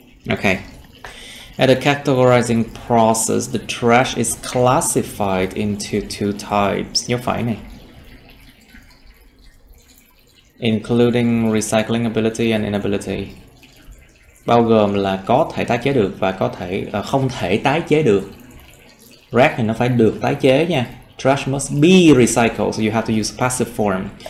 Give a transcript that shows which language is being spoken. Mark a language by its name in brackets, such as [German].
[English] Okay. At the categorizing process, the trash is classified into two types. [Vietnamese] Nhớ phải này. [English] Including recycling ability and inability. [Vietnamese] Bao gồm là có thể tái chế được và có thể không thể tái chế được. Rác thì nó phải được tái chế nha. [English] Trash must be recycled, so you have to use passive form.